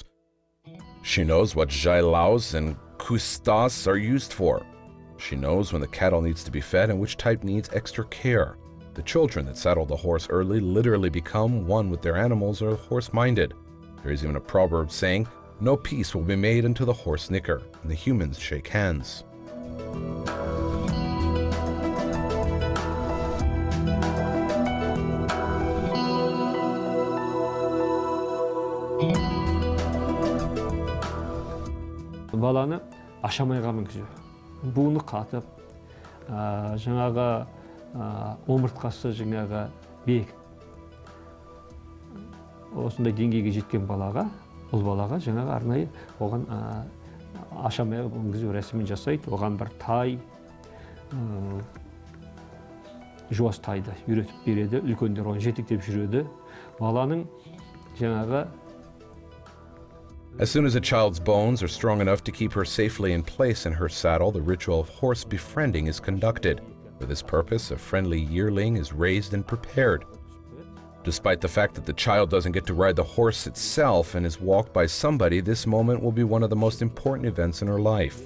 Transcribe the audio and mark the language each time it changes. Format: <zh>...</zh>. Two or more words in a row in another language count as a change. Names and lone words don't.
<en>She knows what jailaos and kustas are used for. She knows when the cattle needs to be fed and which type needs extra care. The children that saddle the horse early literally become one with their animals or horse-minded. There is even a proverb saying, "No peace will be made until the horse nicker," and the humans shake hands.</en> <kk>Баланы ашамайға мінгізу. Буыны қатып, жаңағы омыртқасы жаңағы бек. Осындай деңгейге жеткен балаға, бұл балаға жаңағы арнайы оған ашамайға мінгізу рәсімін жасайды. Оған бір тай, жуас тайды үйретіп береді. Үлкендер оны жетектеп жүреді. Баланың жаңағы</kk> <en>As soon as a child's bones are strong enough to keep her safely in place in her saddle, the ritual of horse befriending is conducted. For this purpose, a friendly yearling is raised and prepared. Despite the fact that the child doesn't get to ride the horse itself and is walked by somebody, this moment will be one of the most important events in her life.</en>